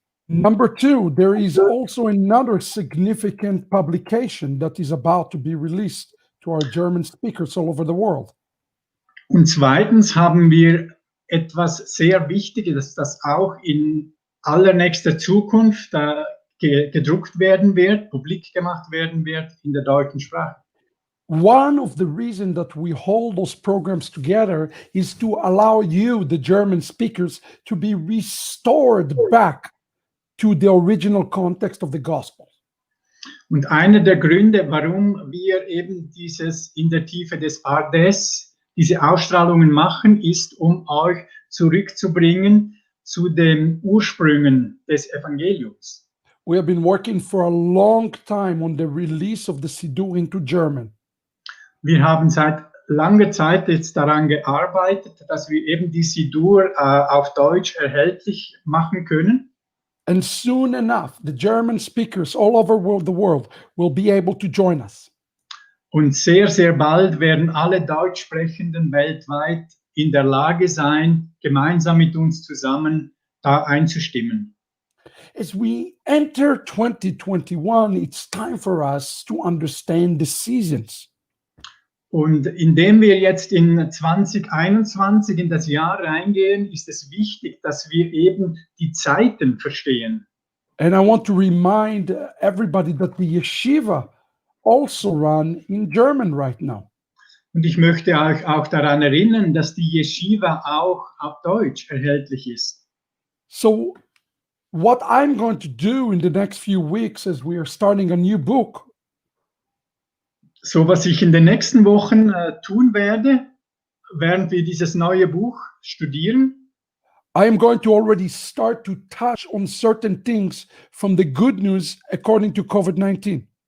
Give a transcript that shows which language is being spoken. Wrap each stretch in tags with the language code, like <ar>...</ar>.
<en>Number 2, there is also another significant publication that is about to be released to our German speakers all over the world.</en> <de>Und zweitens haben wir etwas sehr Wichtiges, das auch in allernächster Zukunft gedruckt werden wird, publik gemacht werden wird in der deutschen Sprache.</de> <en>One of the reasons that we hold those programs together is to allow you, the German speakers, to be restored back to the original context of the gospel.</en> <de>Und einer der Gründe, warum wir eben dieses in der Tiefe des Pardes, diese Ausstrahlungen machen, ist, um euch zurückzubringen zu den Ursprüngen des Evangeliums.</de> <en>We have been working for a long time on the release of the Siddur into German.</en> <de>Wir haben seit langer Zeit jetzt daran gearbeitet, dass wir eben die Siddur auf Deutsch erhältlich machen können.</de> <en>And soon enough, the German speakers all over the world will be able to join us.</en> <de>Und sehr, sehr bald werden alle Deutschsprechenden weltweit in der Lage sein, gemeinsam mit uns zusammen da einzustimmen.</de> <en>As we enter 2021, it's time for us to understand the seasons.</en> <de>Und indem wir jetzt in 2021 in das Jahr reingehen, ist es wichtig, dass wir eben die Zeiten verstehen.</de> <en>And I want to remind everybody that the yeshiva also run in German right now.</en> <de>Und ich möchte euch auch daran erinnern, dass die Yeshiva auch auf Deutsch erhältlich ist.</de> <en>So what I'm going to do in the next few weeks as we are starting a new book,</en> <de>So, was ich in den nächsten Wochen tun werde, während wir dieses neue Buch studieren,</de> <en>I am going to already start to touch on certain things from the good news according to COVID-19.</en>